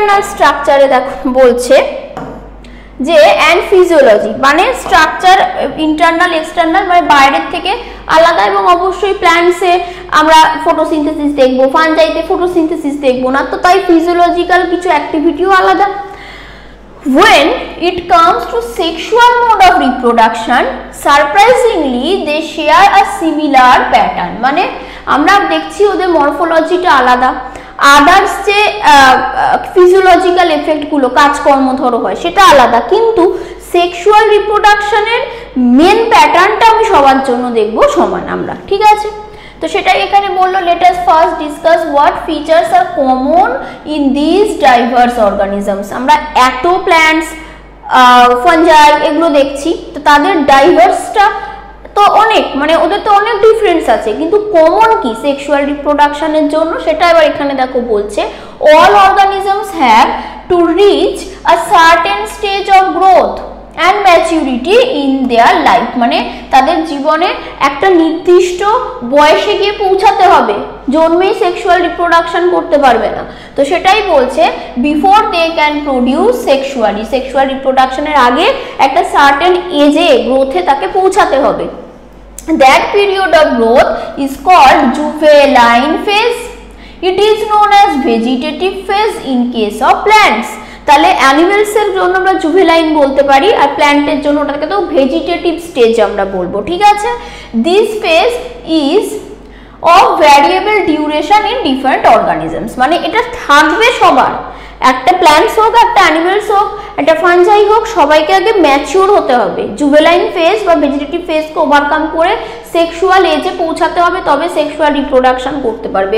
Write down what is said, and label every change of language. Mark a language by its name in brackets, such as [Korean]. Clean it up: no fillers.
[Bangla] স্ট্রাকচারে দেখো বলছে যে অ্যান্ড ফিজিওলজি মানে স্ট্রাকচার ইন্টারনাল এক্সটার্নাল মানে বাইরের থেকে আলাদা, এবং অবশ্যই প্ল্যান্টসে আমরা ফটোসিনথেসিস দেখবো, ফাঞ্জাইতে ফটোসিনথেসিস দেখবো না, তো তাই ফিজিওলজিক্যাল কিছু অ্যাক্টিভিটিও আলাদা। [English] When it comes to sexual mode of reproduction, surprisingly they share a similar pattern। [Bangla] মানে আমরা দেখছি ওদের মরফোলজিটা আলাদা, আদার্স যে ফিজিওলজিক্যাল এফেক্টগুলো কাজকর্ম ধরো হয় সেটা আলাদা, কিন্তু সেক্সুয়াল রিপ্রোডাকশনের মেন প্যাটার্নটা আমি সবার জন্য দেখবো সমান আমরা, ঠিক আছে। তো সেটাই এখানে বললো, [English] Let us first discuss what features are common in this diverse organisms. [Bangla] আমরা এত প্ল্যান্টস, ফাঞ্জাই এগুলো দেখছি, তো তাদের ডাইভার্সটা তো অনেক, মানে ওদের তো অনেক ডিফারেন্স আছে, কিন্তু কমন কি সেক্সুয়াল রিপ্রোডাকশনের জন্য সেটা এবার এখানে দেখো বলছে [English] all organisms have to reach a certain stage of growth and maturity in their life, [Bangla] মানে তাদের জীবনে একটা নির্দিষ্ট বয়সে গিয়ে পৌঁছাতে হবে, জন্মেই সেক্সুয়াল রিপ্রোডাকশন করতে পারবে না। তো সেটাই বলছে [English] before they can produce sexually, [Bangla] sexual রিপ্রোডাকশনের আগে একটা সার্টেন এজে গ্রোথে তাকে পৌঁছাতে হবে। [English] That period of growth is called juvenile phase. It is known as vegetative phase in case of plants. [Bangla] তাহলে অ্যানিমেলস এর জন্য আমরা জুভেনাইল বলতে পারি, আর প্ল্যান্টের জন্য ওটাকে তো ভেজিটেটিভ স্টেজ আমরা বলবো, ঠিক আছে। [English] this phase is of variable duration in different organisms, [Bangla] মানে এটা থাকবে সবার, একটা প্ল্যান্টস হোক, একটা অ্যানিমেলস হোক, একটা ফাঞ্জাই হোক, সবাইকে আগে ম্যাচিওর হতে হবে, জুভেনাইল ফেজ বা ভেজিটেটিভ ফেজকে ওভারকাম করে সেক্সুয়াল এজে পৌঁছাতে হবে, তবে সেক্সুয়াল রিপ্রোডাকশন করতে পারবে।